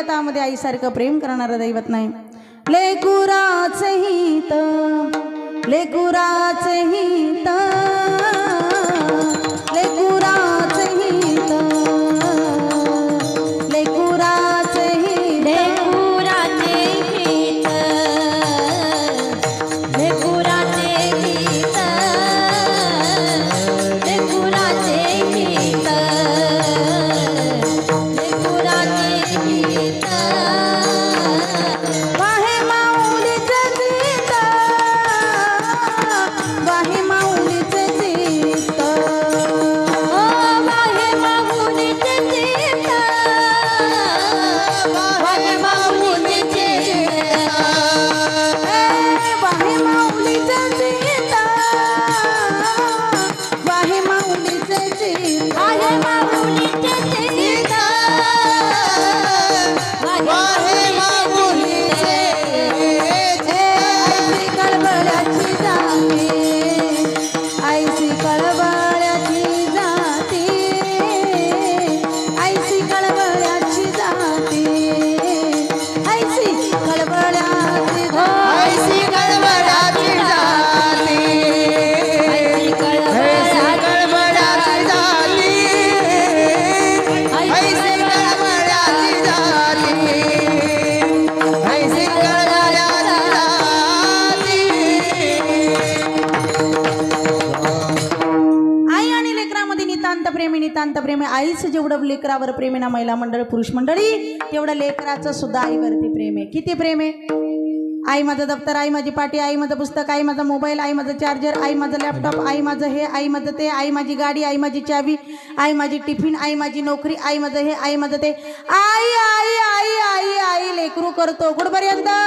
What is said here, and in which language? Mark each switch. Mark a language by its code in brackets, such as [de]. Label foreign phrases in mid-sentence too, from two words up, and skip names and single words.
[mr] लेकरामध्ये आईसारखं प्रेम करणारं दैवत नाही. लेकुराचे हित लेकुराचे हित लेकुराचे हित लेकुराचे हित लेकुराचे हित लेकुराचे हित लेकुराचे हित वाहे माऊलीचे चित्त वाहे माऊलीचे चित्त ओ वाहे माऊलीचे चित्त वाहे माऊलीचे चित्त वाहे माऊलीचे चित्त वाहे माऊलीचे चित्त वाहे माऊलीचे चित्त वाहे माऊलीचे ऐसी कळबळ्याची जाती ऐसी कळबळ्याची जाती ऐसी कळबळ्याची जाती ऐसी कळबळ्याची ऐसी गडबडाची जाती ऐसी गडबडाची जाती ऐसी गडबडाची जाती ऐसी गडबडाची जाती. आई आणि लेकरामध्ये नितांत प्रेमी आईचं जेवढं लेकरावर प्रेम आहे ना महिला मंडळ पुरुष मंडळी तेवढं लेकराचं सुद्धा आईवरती प्रेम आहे. किती प्रेम आहे. आई माझं दप्तर आई माझी पाटी आई माझं पुस्तक आई माझा मोबाईल आई माझं चार्जर आई माझं लॅपटॉप आई माझं हे आई माझं ते आई माझी गाडी आई माझी चावी आई माझी टिफिन आई माझी नोकरी आई माझं हे आई माझं ते आई आई आई आई आई लेकरू करतो कुठपर्यंत